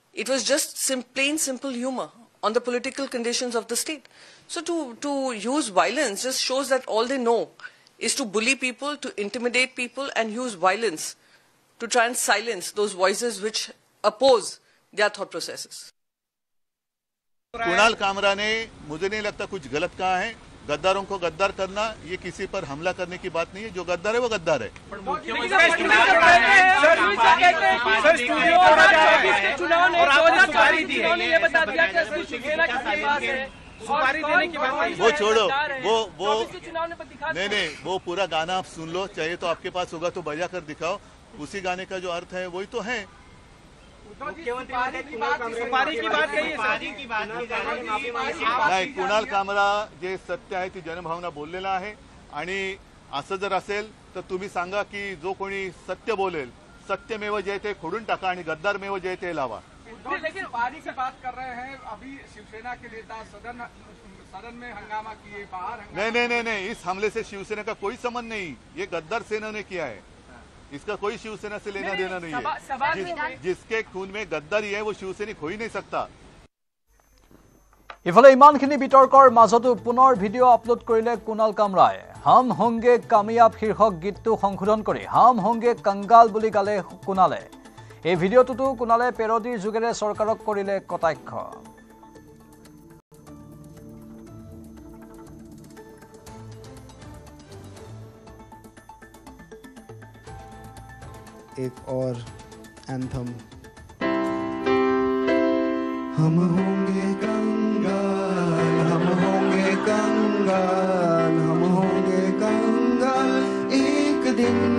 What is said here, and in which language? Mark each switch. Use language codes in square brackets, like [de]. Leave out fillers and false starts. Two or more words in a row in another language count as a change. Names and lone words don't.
[en] It was just plain simple humor on the political conditions of the state. So to use violence just shows that all they know is to bully people, to intimidate people, and use violence to try and silence those voices which oppose their thought processes. [hi] कुणाल कामरा ने मुझे नहीं लगता कुछ गलत कहा है। गद्दारों को गद्दार करना ये किसी पर हमला करने की बात नहीं है। जो गद्दार है वो गद्दार है। वो छोड़ो, वो नहीं, वो पूरा गाना आप सुन लो, चाहिए तो आपके पास होगा तो बजा कर दिखाओ। उसी गाने का जो अर्थ है वही तो है। [mr] नाही, कुणाल कामरा जे सत्य आहे ती जनभावना बोललेला आहे आणि असं जर असेल तर तुम्ही सांगा की जो कोणी सत्य बोलेल, सत्यमेव जयते खोडून टाका आणि गद्दारमेव जयते लावा। [hi] लेकिन पारी की बात कर रहे हैं, अभी शिवसेना के नेता सदन में हंगामा किए, बाहर नहीं, इस हमले से शिवसेना का कोई संबंध नहीं। ये गद्दार सेना ने किया है, इसका कोई शिवसेना से लेना देना नहीं है। जिसके खून में गद्दारी है वो शिवसैनिक हो ही नहीं सकता। [as] ইফালে ইমানখিনি বিতৰ্কৰ মাজতো পুনৰ ভিডিঅ' আপলোড কৰিলে কুণাল কামৰাই। हम होंगे कामयाब शीर्षक गीतটো সংশোধন কৰি [hi] हम होंगे कंगाल [as] বুলি গালে কুণালে। এই ভিডিঅ'টোতো কুণালে পেৰডিৰ যোগেৰে চৰকাৰক কৰিলে কটাক্ষ। [hi] एक और एंथम। हम होंगे कंगाल, हम होंगे कंगाल, हम होंगे कंगाल एक दिन।